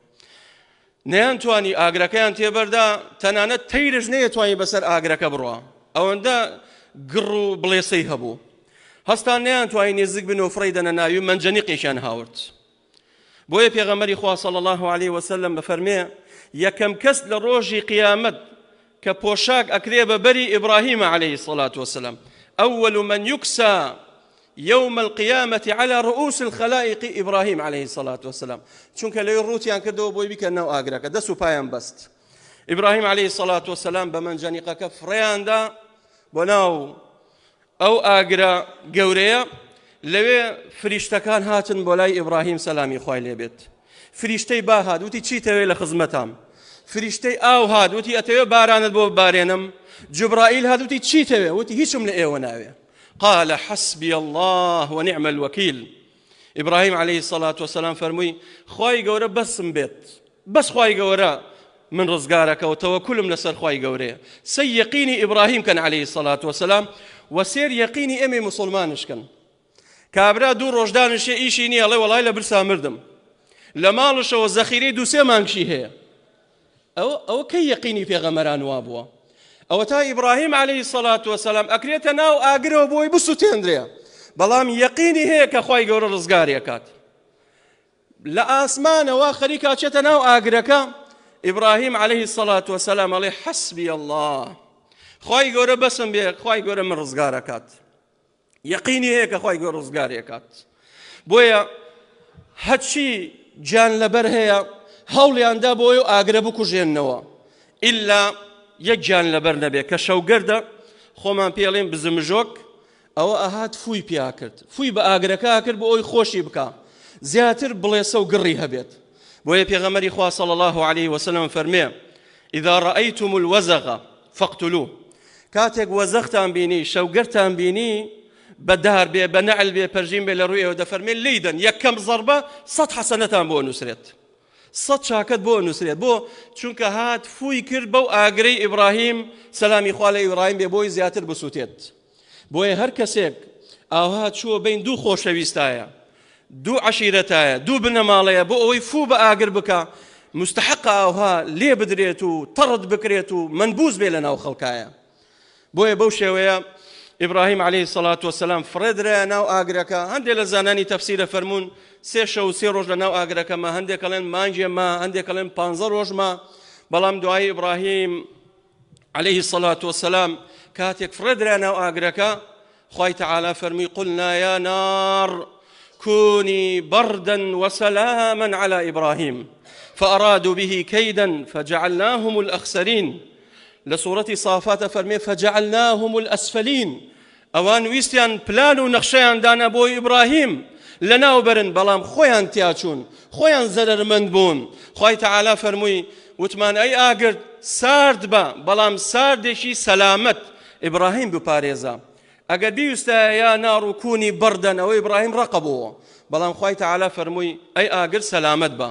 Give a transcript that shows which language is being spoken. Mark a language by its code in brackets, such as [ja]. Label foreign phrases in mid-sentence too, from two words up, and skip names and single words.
[ckb] نەیان توانی ئاگرەکەیان تێبەردا، تەنانەت تەیرش نەیەتوانی بەسەر ئاگرەکە بڕوە، ئەوەندە گڕ و بڵێسەی هەبوو. هەستان نەیان توانی نێزیک بن و فڕی دەنە ناوی و مەنجەنیقیشیان هاورد. بۆیە پێغەمبەری خوا [ar] صلی الله عليه وسلم [ckb] بەفەرمێ یەکەم کەس لە ڕۆژی قیامەت کە پۆشاک ئەکرێ بە بەری ئیبراهیم [ar] عليه الصلاة والسلام أول من يكسى يوم القيامة على رؤوس الخلائق إبراهيم عليه الصلاة والسلام. [ckb] چونکە لەوێ ڕوتیان کردەوە بۆی بیکەن ناو ئاگرەکە، دەست و پایان بەست. ئیبراهیم [ar] عليه الصلاة والسلام [ckb] بە مەنجەنیقەکە فڕێیاندا بۆ ناو ئەو ئاگرە گەورەیە. لەوێ فریشتەکان هاتن بۆ لای ئیبراهیم سەلامی خوای لێبێت. فریشتەی با هات، وتی چیتەوێ لە خزمەتام؟ فریشتەی ئاو هات، وتی ئەتەوێ بارانت بۆ ببارێنم؟ جبرائیل هات، وتی چیتەوێ؟ وتی هیچم لە ئێوە ناوێ. [ar] قال حسبي الله ونعم الوكيل. إبراهيم عليه الصلاة والسلام [ckb] فرموي خواي گەورە بەسم بێت، بەس خواي گەورە من ڕزگارەکە و تەوەکولم لەسەر خواي گەورەیە. سەی یەقینی ئیبراهیم کەن [ar] عليه الصلاة والسلام [ckb] و سێر یەقینی ئێمەی مسلمانش کەن. کابرا دوو ڕۆژ دانیشێ ئیشی نییە، ئەڵێ وەڵای لە برسا مردم، لە ماڵشەوە زەخیرەی دووسێ مانگشی هەیە. ئەوە کەی یەقینی پێغەمبەران وا بووە؟ ئەوە تا ئیبراهیم [ar] عليه الصلاة والسلام [ckb] ئەکرێتە ناو ئاگرەوە بۆی بسووتێندرێ، بەڵام یەقینی هەیە کە خوای گەورە ڕزگاری ئەکات. لە ئاسمانەوە خەریکا چێتە ناو ئاگرەکە، ئیبراهیم [ar] عليه الصلاة والسلام [ckb] ئەڵێ [ar] حەسبی الله، [ckb] خوای گەورە بەسم بێ، خوای گەورە من ڕزگار ئەکات. یەقینی هەیە کە خوای گەورە ڕزگاری ئەکات. بۆیە هەرچی گیان لەبەر هەیە هەوڵیاندا بۆ ئەو ئاگرە بکوژێننەوە، ئیلا یەک گیان لەبەر نەبێ کە شەوگەردە خۆمان پێڵێن بزمژۆک، ئەوە ئەهات فووی پیا کرد، فووی بە ئاگرەکە کرد بۆ ئەوی خۆشی بکە، زیاتر بڵێسە و گڕی هەبێت. بۆیە پێغەمبەری خوا [ar] صلی الله عليه وسلم [ckb] فەرمێ [ar] إذا رأيتم الوزغ فاقتلوه. [ckb] کاتێک وەزەختان بینی، شەوگەرتان بینی، بەدار بێ، بە نەعل بێ، پەرژین بێ لە ڕوویەوە، دەفەرمێن لێیدەن، یەکەم زەربە 100 حەسەنەتان بۆ نووسرێت، 100 چاکەت بۆ نووسرێت. بۆ چونکە هات فووی کرد بەو ئاگرەی ئیبراهیم سەلامی خوا لە ئیبراهیم بێ بۆی زیاتر بسووتێت. بۆیە هەر کەسێک ئاها چووە بین دوو خۆشەویستایە، دوو عەشیرەتایە، دوو بنەماڵەیە، بۆ ئەوەی فوو بە ئاگر بکە، مستحق ئاها لێ بدرێت و تەڕت بکرێت و منبوز بێ لە ناو خەڵکایە. بۆیە بەو شێوەیە [ar] إبراهيم عليه الصلاة والسلام [ckb] فريدرا ناو آگرەکە. هەندێک لە زانانی تەفسیرە فەرموون 3 شەو و 3 ڕۆژ لە ناو ئاگرەکە ما، هەندێک ئەڵێن مانگێ ما، هەندێک ئەڵێن 15 ڕۆژ ما. بەڵام دوای [ar] إبراهيم عليه الصلاة والسلام [ckb] کاتێک فريدرا ناو ئاگرەکە، خوای تعالى فەرمی [ar] قلنا يا نار كوني بردا وسلاما على إبراهيم فأرادوا به كيدا فجعلناهم الأخسرين. لسورة صافات فرمي فجعلناهم الأسفلين، [ckb] ئەوان ویستیان پلان و نەخشەیان دانا بۆ ئیبراهیم لەناوبەرن بەڵام خۆیان تیاچوون خۆیان زەرمەند بوون. خوای تەعالا فەرمووی وتمان ئەی ئاگر سارد بە بەڵام ساردێکی سەلامەت ئیبراهیم بپارێزە. ئەگەر بیویستە [ar] یا نار و کونی بەردەن [ckb] ئەوە ئیبراهیم ڕقەبەوە بەڵام خوای تەعالا فەرمووی ئەی ئاگر سەلامەت بە.